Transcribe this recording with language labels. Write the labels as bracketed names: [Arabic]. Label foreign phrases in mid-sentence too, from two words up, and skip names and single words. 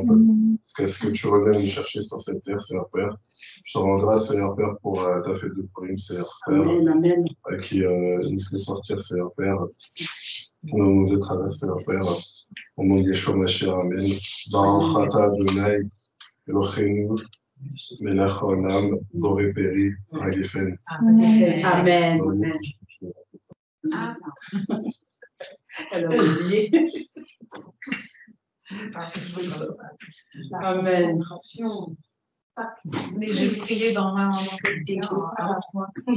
[French] Parce ce que tu reviens nous chercher sur cette terre, Seigneur Père. Je te rends grâce, Seigneur Père, pour ta fête de Pourim, Seigneur Père, Amen. Qui nous fait sortir, Seigneur Père, nous de travers, Seigneur Père. Au nom de Yeshua Mashiach, Amen. [Hebrew] ברוך אתה אדוני אלוהינו מלך העולם בורא פרי הגפן. [French] Amen. Amen. Elle a oublié. Amen. Mais je vais prier dans ma langue à la fois.